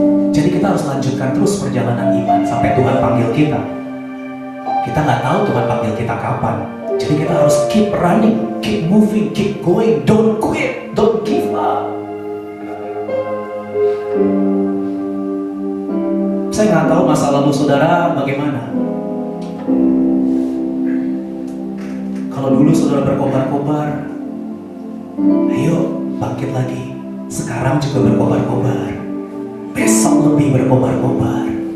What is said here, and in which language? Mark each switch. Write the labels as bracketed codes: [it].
[id] Jadi kita harus lanjutkan terus perjalanan iman sampai Tuhan panggil kita. Kita nggak tahu Tuhan panggil kita kapan. Jadi kita harus [en] keep running, keep moving, keep going, don't quit, don't give up. [id] Saya nggak tahu masa lalu saudara bagaimana. Kalau dulu saudara berkobar-kobar, ayo bangkit lagi. Sekarang juga berkobar-kobar. Besok lebih berkobar-kobar.